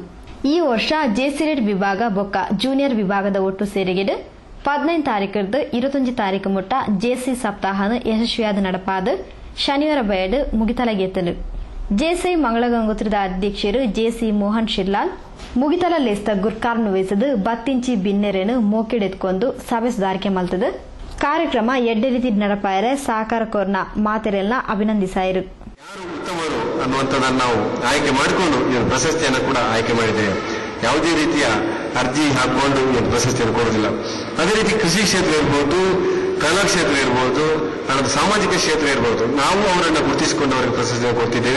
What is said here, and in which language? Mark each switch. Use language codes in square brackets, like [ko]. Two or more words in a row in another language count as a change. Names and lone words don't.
[tcy] ಈ ವರ್ಷ ಜೇಸಿರೇಟ್ ವಿಭಾಗ ಬೊಕ್ಕ ಜೂನಿಯರ್ ವಿಭಾಗದ ಒಟ್ಟು ಸೇರಿಗೆಡು 15 ತಾರೀಕರ್ದು 21 ತಾರೀಕು ಮುಟ್ಟ ಜೇಸಿ ಸಪ್ತಾಹನ ಯಶಸ್ವಿಯಾದ ನಡಪಾದ ಶನಿವಾರ ಬಯಡು ಮುಗಿತಲಗೆತ್ತಲು. ಜೇಸಿ ಮಂಗಳ ಗಂಗೋತ್ರಿದ ಅಧ್ಯಕ್ಷರು ಜೇಸಿ ಮೋಹನ್ ಶಿರ್ಲಾಲ್ ಮುಗಿತಲ ಲೇಸ್ತ ಗುರ್ಕಾರ್ನು ವಹಿಸದು ಬತ್ತಿಂಚಿ ಬಿನ್ನೆರೇನು ಮೋಕೆಡೆತ್ಕೊಂಡು ಸಭೆ ಸುಧಾರಿಕೆ ಮಲ್ತದು. ಕಾರ್ಯಕ್ರಮ ಎಡ್ಡೆ ರೀತಿ ನಡಪಾಯರೆ ಸಹಕಾರ ಕೋರ್ನ ಮಾತೆರೆಲ್ಲ ಅಭಿನಂದಿಸಾಯಿರು. [kn] ಉತ್ತಮರು ಅನ್ನುವಂಥದ್ದನ್ನು ನಾವು ಆಯ್ಕೆ ಮಾಡಿಕೊಂಡು ಈ ಪ್ರಶಸ್ತಿಯನ್ನು ಕೂಡ ಆಯ್ಕೆ ಮಾಡಿದ್ದೇವೆ. ಯಾವುದೇ ರೀತಿಯ ಅರ್ಜಿ ಹಾಕೊಂಡು ಈ ಪ್ರಶಸ್ತಿಯನ್ನು ಕೊಡುವುದಿಲ್ಲ. ಅದೇ ರೀತಿ ಕೃಷಿ ಕ್ಷೇತ್ರ ಇರ್ಬೋದು, ಕಲಾ ಕ್ಷೇತ್ರ ಇರ್ಬೋದು, ಸಾಮಾಜಿಕ ಕ್ಷೇತ್ರ ಇರ್ಬೋದು, ನಾವು ಅವರನ್ನು ಗುರುತಿಸಿಕೊಂಡು ಅವರಿಗೆ ಪ್ರಶಸ್ತಿಯನ್ನು ಕೊಡ್ತಿದ್ದೇವೆ.